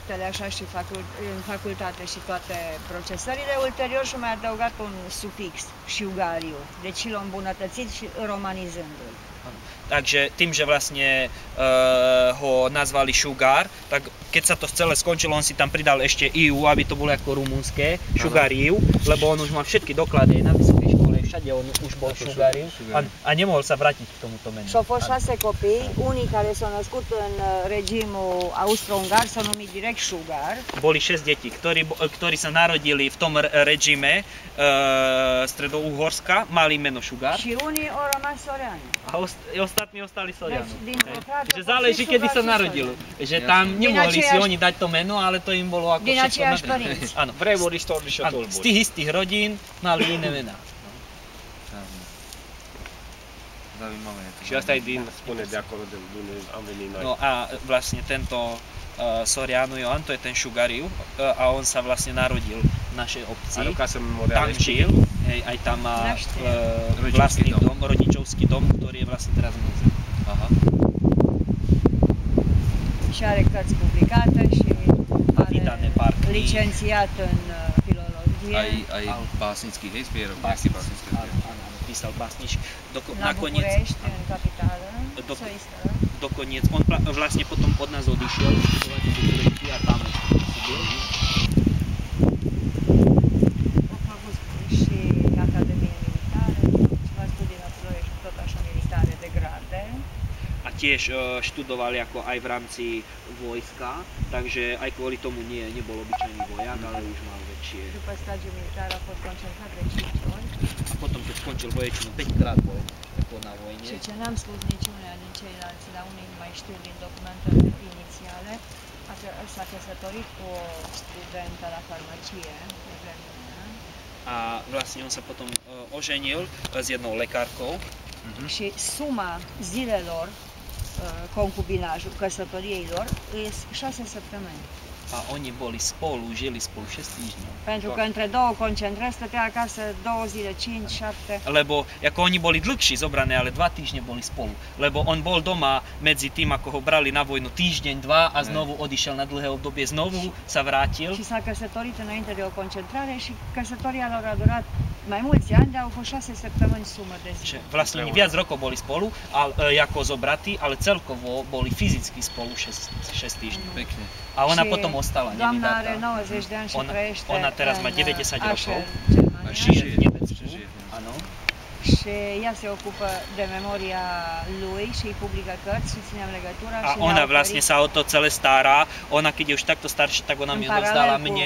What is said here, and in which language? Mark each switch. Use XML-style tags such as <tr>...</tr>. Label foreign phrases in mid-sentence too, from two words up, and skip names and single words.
<ro>actele așa și în facultate și toate procesările. Ulterior și-a mai adăugat un sufix, șugariu, deci l-a îmbunătățit și romanizându-l.</ro> <sk>Takže tým, že vlastne ho nazvali Šugár, tak keď sa to celé skončilo, on si tam pridal ešte IU, aby to bolo ako rumunské, Šugariu, lebo on už mal všetky doklady aj na vysokej škole, všade on už bol Šugariu a nemohol sa vrátiť k tomuto menu.</sk> <ro>Și au fost 6 copii, unii care s-au născut în regimul austro-ungar s-au numit direct Šugar.</ro> <sk>Boli 6 detí, ktorí sa narodili v tom režime Stredo-Uhorska, mali meno Šugár.</sk> <ro>Și unii au rămas soreani.</ro> <sk>A ostatní ostali Sorianu. Že záleží, kedy sa narodili. Že tam nemohli si oni dať to meno, ale to im bolo ako</sk> <ro>din aceiași părinți.</ro> <sk>Áno, z tých istých rodín mali iné mená.</sk> <ro>Și asta e din, spune, de acolo de unde am venit noi.</ro> <sk>No a vlastne tento Sorianu Ioan, to je ten Šugariu a on sa vlastne narodil v našej obci. Tam žil, aj tam má vlastný dom, rodičovský dom, ktorý je vlastne teraz múzeum. Aha.</sk> <ro>Și are cărți publicate și are licențiat în filologie.</ro> <sk>Aj básnický, hej, zbierok, nejaký básnický zbierok. Písal básničky.</sk> <ro>Na București, în capitală,</ro> <sk>Dokoniec, on vlastne potom od nás odišiel študovať do București a tam pôsobil.</sk> <ro>A făcut și Academie Militară, ceva studii la Ploiești, tot așa militare de grade.</ro> <sk>A tiež študovali ako aj v rámci vojska, takže aj kvôli tomu nebol obyčajný vojak, ale už mal väčšie.</sk> <ro>După stagiul militar a fost concentrat de 5 ori.</ro> <sk>A potom, keď skončil voječinu, 5 krát bol na vojne.</sk> <ro>Și ce n-am spus niciunea din ceilalți, dar unii nu mai știu din documentele inițiale, s-a căsătorit cu o studentă la farmacie de vremea.</ro> <sk>A vlastne on sa potom oženil s jednou lekárkou.</sk> <ro>Și suma zilelor concubinajul, căsătoriei lor, sunt 6 săptămâni.</ro> <sk>A oni boli spolu, žili spolu 6 týždňov.</sk> <ro>Pentru că între două concentrări stătea acasă 2 zile, 5, 7.</ro> <sk>Lebo ako oni boli dlhší zobrané, ale 2 týždne boli spolu. Lebo on bol doma medzi tým, ako ho brali na vojnu týždeň, 2 a znovu odišiel na dlhé obdobie, znovu sa vrátil.</sk> <ro>Și s-a căsătorit înainte de o concentrare și căsătoria lor a durat mai mulți ani, dar au fost 6 săptămâni sumă de zi.</ro> <sk>Vlastne oni viac rokov boli spolu, ako zobratí, ale celkovo boli fyzicky spolu 6 týždňov. Pekne. A ona potom ostala</sk> <ro>doamna</ro> <sk>nevydatá.</sk> <ro>are 90 de ani și trăiește</ro> <sk>Ona teraz má 90 rokov.</sk> <ro>Germania.</ro> <sk>Žije v Nemecku. Áno.</sk> <ro>Și ea se ocupă de memoria lui și îi publică cărți și ținem legătura.</ro> <sk>A ona vlastne sa o to celé stará. Ona keď je už takto staršia, tak ona mi odovzdala mne.</sk>